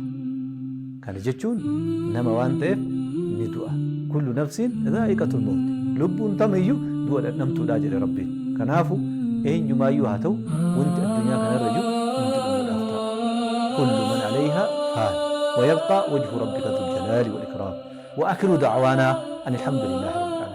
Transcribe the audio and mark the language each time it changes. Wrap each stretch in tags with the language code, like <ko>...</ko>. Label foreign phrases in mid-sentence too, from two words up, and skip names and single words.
<om>kana jechuun nama waan ta'eef ni du'a</om> <ar>كل نفس ذائقة الموت</ar> <om>lubbuun tamiyyuu du'a dhandhamtuudha jedhe rabbiin kanaafu eenyumaayyuu haa ta'u wanti addunyaa kanarra jiru wanti dhumuudhaaf ta'a</om> <ar>كل من عليها فان ويبقى وجه ربك ذو الجلال والإكرام وآخر دعوانا أن الحمد لله رب</ar>